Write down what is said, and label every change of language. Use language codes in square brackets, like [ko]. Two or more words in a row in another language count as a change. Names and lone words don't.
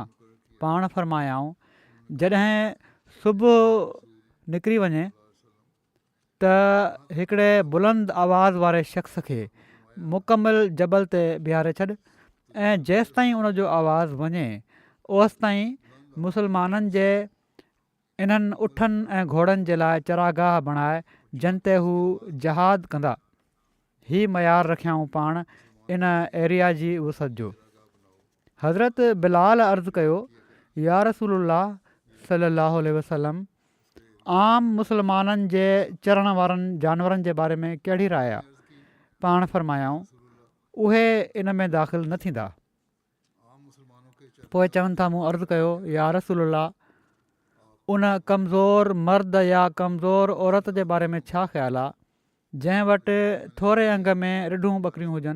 [sd] पाण फरमायाऊं, जॾहिं सुबुह निकिरी वञे त हिकिड़े बुलंद आवाज़ वारे शख़्स खे मुकमिल जबल ते बीहारे छॾ ऐं जेसि ताईं उनजो आवाज़ु वञे ओसि ताईं मुसलमाननि जे इन्हनि उठनि ऐं घोड़नि जे लाइ चरागाह बणाए जिन ते हू जहाद कंदा. ही मयार रखियाऊं पाण इन एरिया जी वुसअत जो. हज़रत बिलाल अर्ज़ु कयो, [ar] يا رسول الله صلى الله عليه وسلم, [sd] आम मुसलमाननि जे चरण वारनि जानवरनि जे बारे में कहिड़ी राय आहे? पाण फरमायाऊं, उहे इन में दाख़िल न थींदा. पोइ चवनि था, मूं अर्ज़ु कयो, [ar] يا رسول الله, [sd] उन कमज़ोर मर्द या कमज़ोर औरत जे बारे में छा ख़्यालु आहे जंहिं वटि थोरे अंग में रिढूं ॿकरियूं हुजनि?